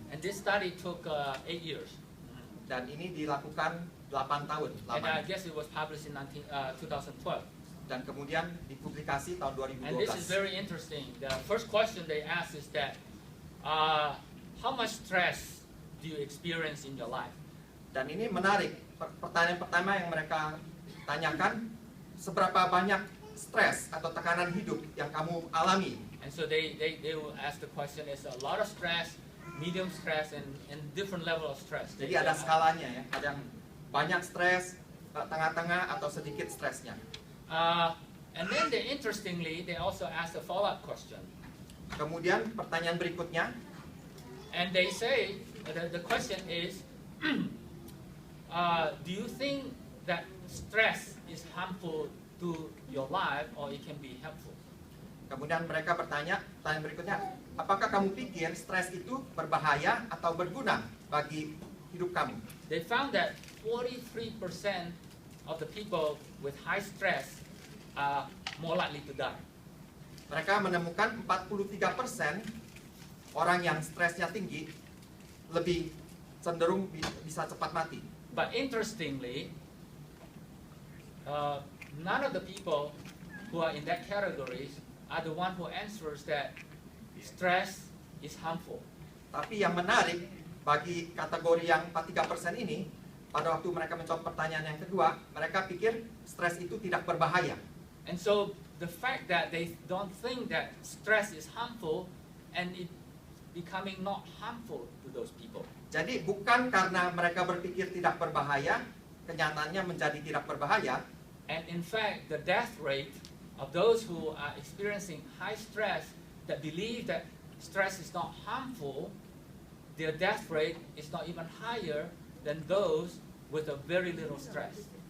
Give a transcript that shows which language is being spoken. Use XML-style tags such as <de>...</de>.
<en>And this study took 8 years.</en> <id>Dan ini dilakukan 8 tahun</id> <en>And I guess it was published in 2012.</en> <id>Dan kemudian dipublikasi tahun</id> <en>And this is</en> <id>2012.</id> <en>very interesting. The first question they asked is that, how much stress do you experience in your life?</en> <id>Dan ini menarik. Pertanyaan pertama yang mereka tanyakan, seberapa banyak stres atau tekanan hidup yang kamu alami?</id> <en>And so they will ask the question, is a lot of stress, medium stress, and different level of stress.</en> <id>Jadi ada skalanya ya, ada yang banyak stres, tengah-tengah, atau sedikit stresnya.</id> <en>And then interestingly, they also ask a follow-up question.</en> <id>Kemudian pertanyaan berikutnya,</id> <en>And they say, the question is, do you think that stress is harmful to your life or it can be helpful?</en> <id>kemudian mereka bertanya, pertanyaan berikutnya, apakah kamu pikir stres itu berbahaya atau berguna bagi hidup kamu?</id> <en>They found that 43% of the people with high stress are more likely to die.</en> <id>Mereka menemukan 43% orang yang stresnya tinggi lebih cenderung bisa cepat mati.</id> <en>But interestingly, none of the people who are in that category are the one who answers that stress is harmful.</en> <id>Tapi yang menarik bagi kategori yang 43% ini, pada waktu mereka menjawab pertanyaan yang kedua, mereka pikir stres itu tidak berbahaya.</id> <en>And so the fact that they don't think that stress is harmful and it becoming not harmful to those people.</en> <id>Jadi bukan karena mereka berpikir tidak berbahaya, kenyataannya menjadi tidak berbahaya.</id> <en>And in fact, the death rate of those who are experiencing high stress that believe that stress is not harmful, their death rate is not even higher than those with a very little stress.</en>